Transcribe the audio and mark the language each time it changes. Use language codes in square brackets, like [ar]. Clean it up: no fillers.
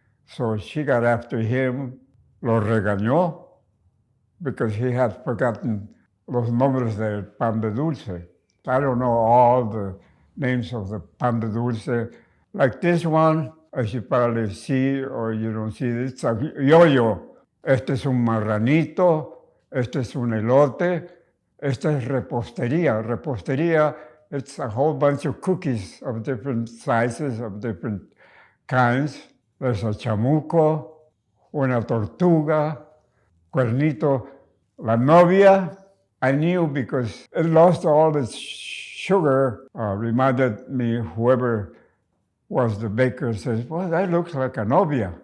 [en] So she got after him, [es] lo regañó, [en] because he had forgotten [es] los nombres del pan de dulce. [en] I don't know all the names of the pan de dulce. Like this one, as you probably see, or you don't see, it's a yo-yo. [es] Este es un marranito, este es un elote, esta es repostería. [en] Repostería, it's a whole bunch of cookies of different sizes, of different kinds. There's a chamuco, una tortuga, cuernito. La novia, I knew because it lost all its sugar, reminded me whoever was the baker says, well, that looks like a novia.